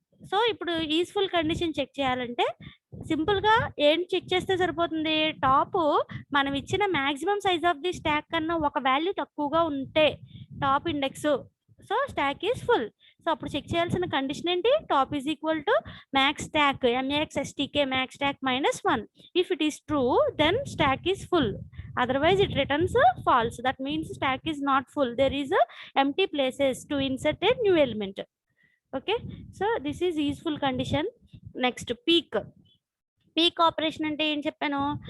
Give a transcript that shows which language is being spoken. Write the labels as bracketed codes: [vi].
[te] So ఇప్పుడు is full condition check చేయాలంటే simple గా ఏం చెక్ చేస్తే సరిపోతుంది, టాప్ మనం ఇచ్చిన [en] maximum size of the stack [te] కన్నా ఒక వాల్యూ తక్కువగా ఉంటే top index, so stock is full. So అప్పుడు చెక్ చేయాల్సిన కండిషన్ ఏంటి, [en] Top is equal to max stack MAXSTK max stack -1. If it is true then stack is full, otherwise it returns false. That means stack is not full, there is empty places to insert a new element. Okay, so this is useful condition. [te] Next peak operation అంటే ఏం చెప్పాను.